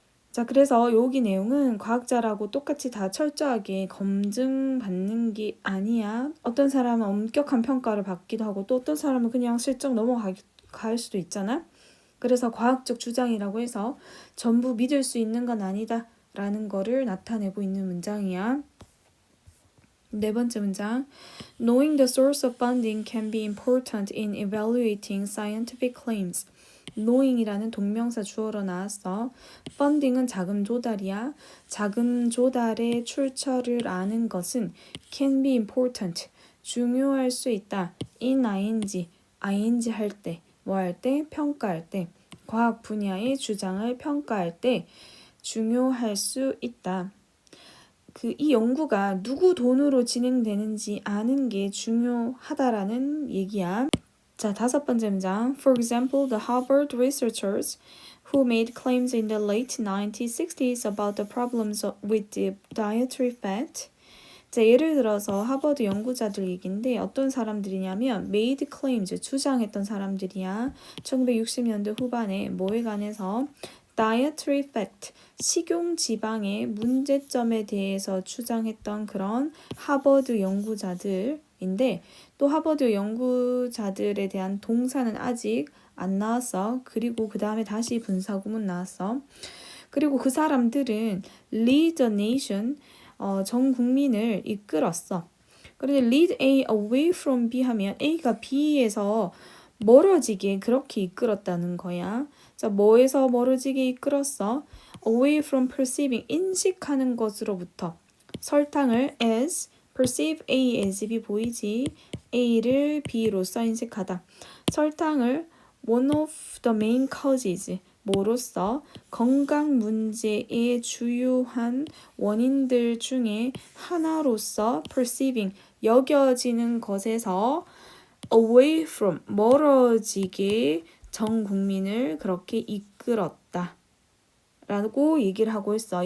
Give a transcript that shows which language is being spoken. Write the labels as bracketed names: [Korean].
[Korean] 자, 그래서 여기 내용은 과학자라고 똑같이 다 철저하게 검증받는 게 아니야. 어떤 사람은 엄격한 평가를 받기도 하고 또 어떤 사람은 그냥 슬쩍 넘어갈 수도 있잖아. 그래서 과학적 주장이라고 해서 전부 믿을 수 있는 건 아니다 라는 거를 나타내고 있는 문장이야. 네 번째 문장. [English] Knowing the source of funding can be important in evaluating scientific claims. [Korean] knowing이라는 동명사 주어로 나왔어. funding은 자금 조달이야. 자금 조달의 출처를 아는 것은 [English] can be important. [Korean] 중요할 수 있다. in ing 할 때, 뭐 할 때? 평가할 때. 과학 분야의 주장을 평가할 때 중요할 수 있다. 이 연구가 누구 돈으로 진행되는지 아는 게 중요하다라는 얘기야. 자, 다섯 번째 문장. [English] For example, the Harvard researchers who made claims in the late 1960s about the problems with the dietary fat. [Korean] 자, 예를 들어서 하버드 연구자들 얘기인데 어떤 사람들이냐면 made claims, 주장했던 사람들이야. 1960년대 후반에 뭐에 관해서 dietary fat, 식용 지방의 문제점에 대해서 주장했던 그런 하버드 연구자들인데 또 하버드 연구자들에 대한 동사는 아직 안 나왔어. 그리고 그 다음에 다시 분사구문 나왔어. 그리고 그 사람들은 [English] lead the nation, [Korean] 전 국민을 이끌었어. 그런데 [English] lead A away from B [Korean] 하면 A가 B에서 멀어지게 그렇게 이끌었다는 거야. 자, 뭐에서 멀어지게 이끌었어? [English] away from perceiving, [Korean] 인식하는 것으로부터. 설탕을 as, [English] perceive A as B [Korean] 보이지? A를 B로서 인식하다. 설탕을 [English] one of the main causes, [Korean] 뭐로서? 건강 문제의 주요한 원인들 중에 하나로서 perceiving, 여겨지는 것에서 [English] away from, [Korean] 멀어지게 전 국민을 그렇게 이끌었다 라고 얘기를 하고 있어.